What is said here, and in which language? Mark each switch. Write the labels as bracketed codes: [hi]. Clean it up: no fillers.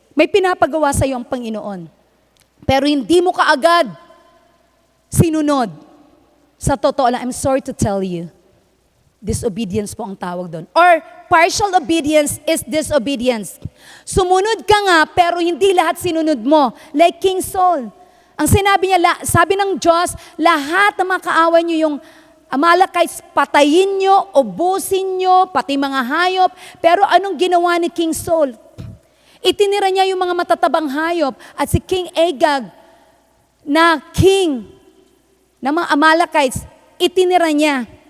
[tl] May pinapagawa sa iyo ang Panginoon. Pero hindi mo kaagad sinunod. Sa totoo lang, [en] I'm sorry to tell you, [tl] disobedience po ang tawag doon. [en] Or partial obedience is disobedience. [tl] Sumunod ka nga, pero hindi lahat sinunod mo. [en] Like King Saul. [tl] Ang sinabi niya, sabi ng Diyos, lahat ng mga kaaway niyo, yung Amalekites, patayin niyo, ubusin niyo, pati mga hayop. Pero anong ginawa ni King Saul? Itinira niya yung mga matatabang hayop at si King Agag na king ng mga Amalekites, itinira niya.